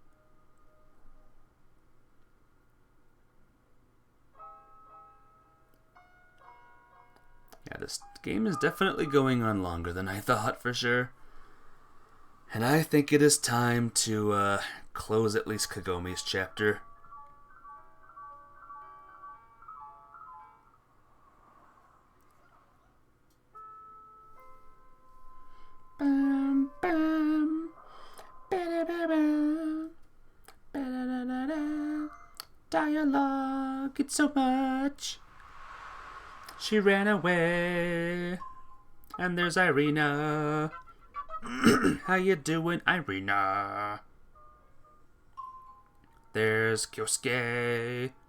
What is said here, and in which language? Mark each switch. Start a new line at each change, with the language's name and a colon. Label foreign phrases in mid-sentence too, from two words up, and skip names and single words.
English: Yeah, this game is definitely going on longer than I thought, for sure. And I think it is time to close at least Kagome's chapter. Bam, bam, ba-da-ba-ba, ba-da-da-da-da. Dialogue, it's so much. She ran away, and there's Irina. How you doing, Irina? There's Kyosuke.